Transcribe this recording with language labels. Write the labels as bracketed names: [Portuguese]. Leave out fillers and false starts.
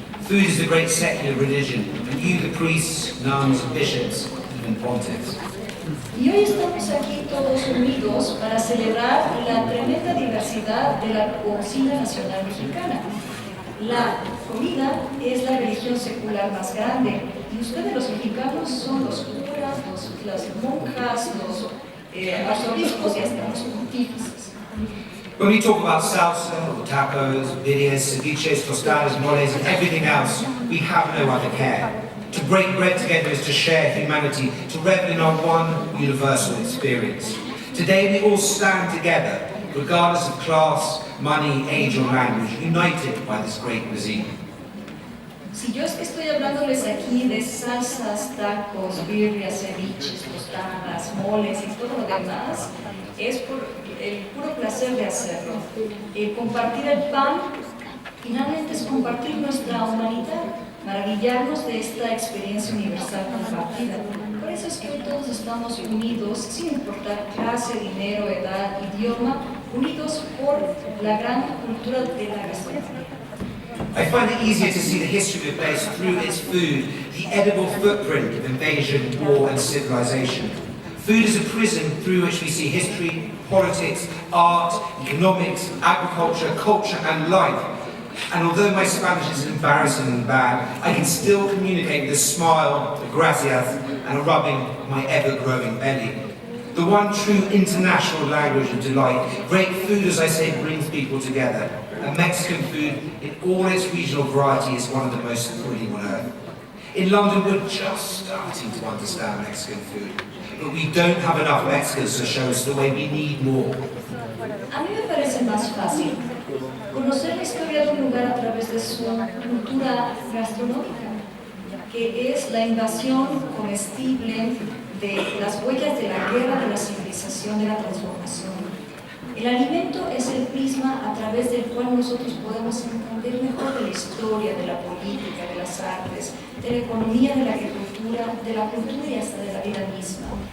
[English] Food is a great secular religion, and you, the priests, nuns, bishops, even pontiffs. [Spanish] Y hoy estamos aquí todos unidos para celebrar la tremenda diversidad de la cocina nacional mexicana. La comida es la religión secular más grande y ustedes los mexicanos son los curas, las monjas, los arzobispos y hasta los pontífices. [English] When we talk about salsa, or tacos, birrias, ceviches, tostadas, moles, and everything else, we have no other care. To break bread together is to share humanity, to revel in our one universal experience. Today we all stand together, regardless of class, money, age or language, united by this great cuisine. [Spanish] Si yo es que estoy hablándoles aquí de salsas, tacos, birrias, ceviches, tostadas, moles y todo lo demás, es por el puro placer de hacerlo. Compartir el pan finalmente es compartir nuestra humanidad, maravillarnos de esta experiencia universal compartida. Por eso es que hoy todos estamos unidos, sin importar clase, dinero, edad, idioma, unidos por la gran cultura de la gastronomía. [English] I find it easier to see the history of a place through its food, the edible footprint of invasion, war and civilization. Food is a prism through which we see history, politics, art, economics, agriculture, culture and life. And although my Spanish is embarrassingly bad, I can still communicate with a smile, a gracias, and a rubbing of my ever-growing belly. The one true international language of delight. Great food, as I say, brings people together. And Mexican food, in all its regional variety, is one of the most thrilling on earth. In London, we're just starting to understand Mexican food, but we don't have enough Mexicans to show us the way we need more. [Spanish] A mí me parece más fácil conocer la historia de un lugar a través de su cultura gastronómica, que es la invasión comestible de las huellas de la guerra, de la civilización, de la transformación. El alimento es el prisma a través del cual nosotros podemos entender mejor de la historia, de la política, de las artes, de la economía, de la agricultura, de la cultura y hasta de la vida misma.